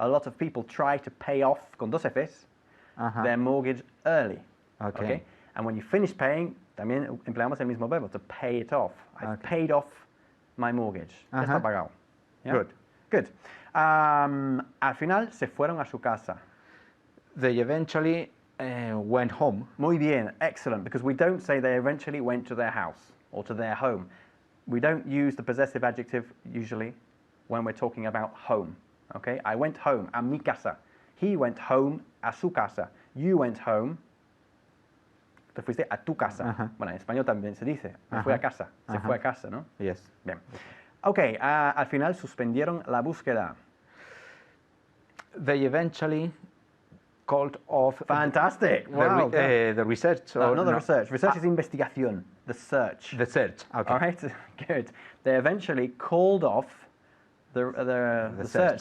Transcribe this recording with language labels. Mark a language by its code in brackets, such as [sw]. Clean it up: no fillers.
[en] A lot of people try to pay off, [es] con dos Fs, [en] their mortgage early. Okay. And when you finish paying, [es] también empleamos el mismo verbo, [en] to pay it off. I've Okay. paid off my mortgage. [es] Ya está pagado. ¿Ya? [en] Good. Good. [es] Al final se fueron a su casa. [en] They eventually went home. [es] Muy bien, [en] excellent, because we don't say they eventually went to their house or to their home. We don't use the possessive adjective usually when we're talking about home. Okay? I went home, [es] a mi casa. [en] He went home, [es] a su casa. [en] You went home, [es] te fuiste a tu casa. Bueno, en español también se dice, me fui a casa, se fue a casa, ¿no? [en] Yes. [es] Bien. Ok, al final suspendieron la búsqueda. [en] They eventually called off Fantastic. Wow. the research. No, or not the research. Research is investigación. The search. The search. Okay. All right, good. They eventually called off the search.